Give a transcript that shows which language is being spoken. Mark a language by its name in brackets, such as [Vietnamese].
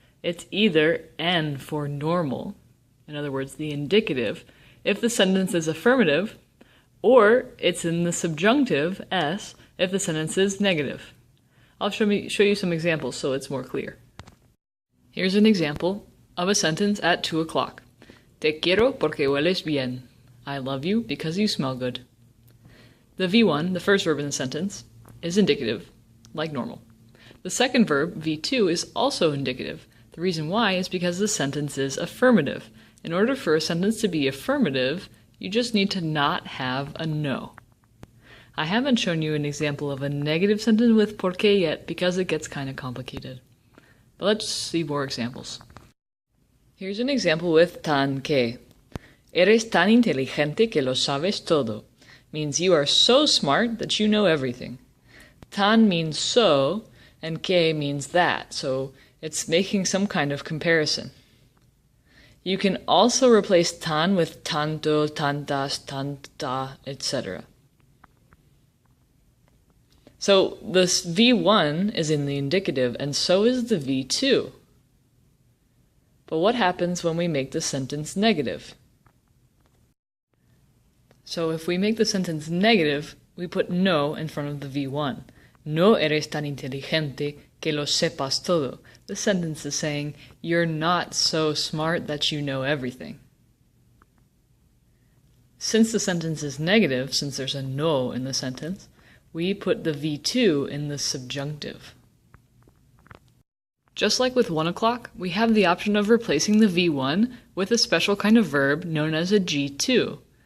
[English] It's either N for normal, in other words, the indicative, if the sentence is affirmative, or it's in the subjunctive, S, if the sentence is negative. I'll show you some examples so it's more clear. Here's an example of a sentence at 2 o'clock. [Spanish] Te quiero porque hueles bien. [English] I love you because you smell good. The V1, the first verb in the sentence, is indicative, like normal. The second verb, V2, is also indicative. The reason why is because the sentence is affirmative. In order for a sentence to be affirmative, you just need to not have a no. I haven't shown you an example of a negative sentence with porque yet because it gets kind of complicated. But let's see more examples. Here's an example with tan que. [Spanish] Eres tan inteligente que lo sabes todo. [English] Means you are so smart that you know everything. Tan means so, and que means that, so it's making some kind of comparison. You can also replace tan with tanto, tantas, tanta, etc. So this V1 is in the indicative, and so is the V2. But what happens when we make the sentence negative? So if we make the sentence negative, we put no in front of the V1. [Spanish] No eres tan inteligente que lo sepas todo. [English] The sentence is saying, you're not so smart that you know everything. Since the sentence is negative, since there's a no in the sentence, we put the V2 in the subjunctive. Just like with 1 o'clock, we have the option of replacing the V1 with a special kind of verb known as a G2.